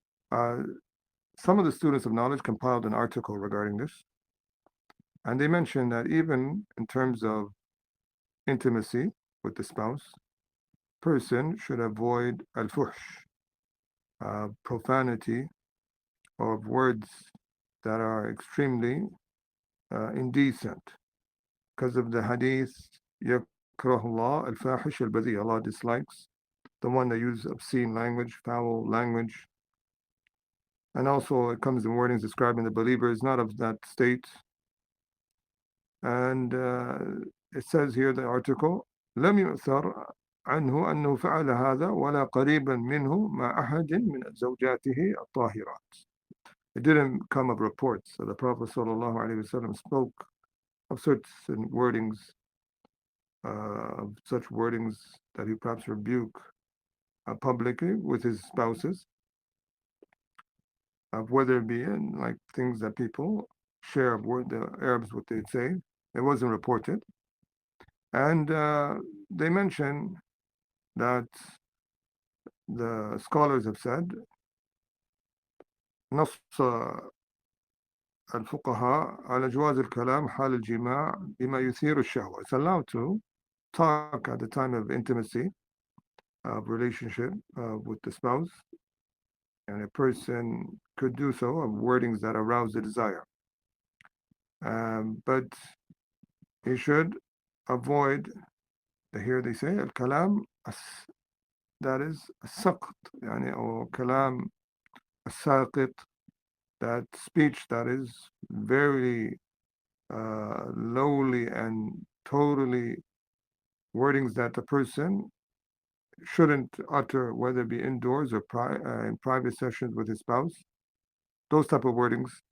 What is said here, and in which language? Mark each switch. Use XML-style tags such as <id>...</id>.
<en>Uh, some of the students of knowledge compiled an article regarding this, and they mentioned that even in terms of intimacy with the spouse, person should avoid al-fuhsh, profanity, or words that are extremely indecent. Because of the hadith,</en> <ar>يكره الله الفاحش البذيء.</ar> <en>Allah dislikes the one that uses obscene language, foul language. And also it comes in wordings describing the believer is not of that state. And it says here, the article,</en> <ar>لم يؤثر عنه أنه فعل هذا ولا قريبا منه مع أحد من زوجاته الطاهرات.</ar> <en>It didn't come of reports that the Prophet ﷺ spoke of certain wordings, such wordings that he perhaps rebuke publicly with his spouses, of whether it be in like things that people share of the Arabs, what they say. It wasn't reported. And they mention that the scholars have said,</en> <ar>نص الفقهاء على جواز الكلام حال الجماع بما يثير الشهوة.</ar> <en>It's allowed to talk at the time of intimacy, of relationship with the spouse, and a person could do so of wordings that arouse the desire. But he should avoid, here they say, al-kalam, that is saqt, or kalam as-saqit, that speech that is very lowly and totally wordings that the person shouldn't utter, whether it be indoors or in private sessions with his spouse. Those type of wordings.</en>